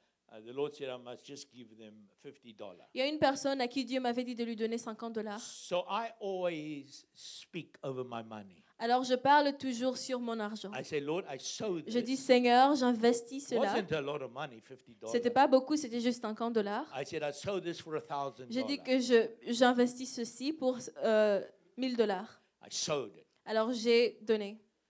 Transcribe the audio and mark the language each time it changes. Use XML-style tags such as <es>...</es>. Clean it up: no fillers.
<en>The Lord said I must just give them $50.</en> <fr>il y a une personne à qui Dieu m'avait dit de lui donner $50.</fr> <en>So I always speak over my money.</en> <fr>Alors je parle toujours sur mon argent.</fr> <en>I say, Lord, I sow this.</en> <fr>Je dis, Seigneur, j'investis</fr> <en>It</en> <fr>cela.</fr> <en>wasn't a lot of money, $50.</en> <fr>C'était pas beaucoup, c'était juste $50.</fr> <en>I said, I sow this for $1,000.</en> <fr>J'ai dit que j'investis ceci pour $1,000.</fr> <en>I sowed it.</en> <fr>Alors j'ai donné.</fr>